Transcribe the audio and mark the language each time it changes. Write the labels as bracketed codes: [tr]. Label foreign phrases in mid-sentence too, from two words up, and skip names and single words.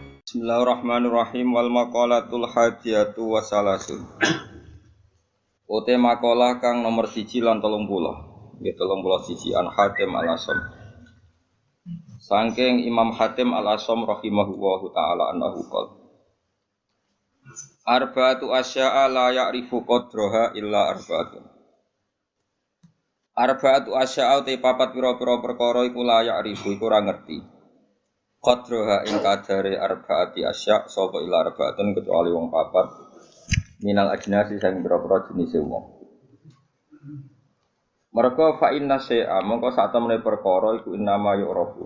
[ar] بسم الله الرحمن الرحيم والمقالة الحادية وثلاثون. [jv] Ote makalah kang nomor 1 lan 30. Nggih 31 an Hatim Al-Asam. Saking Imam Hatim Al-Asam [ar] رحمه الله تعالى أنه قال. أربعة أشياء لا يعرف قدرها إلا أربعة. أربعة أشياء [jv] te papat pira-pira perkara iku [ar] لا يعرف [jv] iku ora ngerti. Qadraha ing kadare [ar] أربعة أشياء' [jv] sapa [ar] إلا أربعة [jv] kecuali wong papat [ar] من الأجناس [jv] sing pira-pira jenise wong. Merga [ar] فإن الشيء [jv] mongko sak temene perkara iku [ar] إنما يعرف.